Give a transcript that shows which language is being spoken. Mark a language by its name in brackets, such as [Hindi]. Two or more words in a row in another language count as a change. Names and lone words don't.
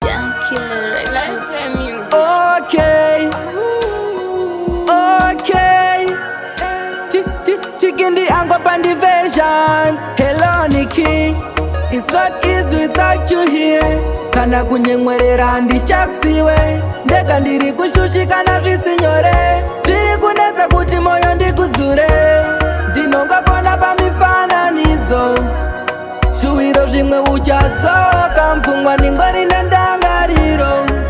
[English] Down Killer Records. Lifetime Music. Okay. Okay. Ti-, ti-, tiki ndi ango pa ndi version. Hello, Nikki. It's not easy without you here. [Shona] Kana kunyemwerera ndichakusiwe. Ndega ndiri kushushikana zvisinyore. Zviri kunetsa kuti moyo ndikudzure. Ndinongokona pamifananidzo. Shuwiro zvimwe uchadzoka, mupfungwa ndingori nendangariro.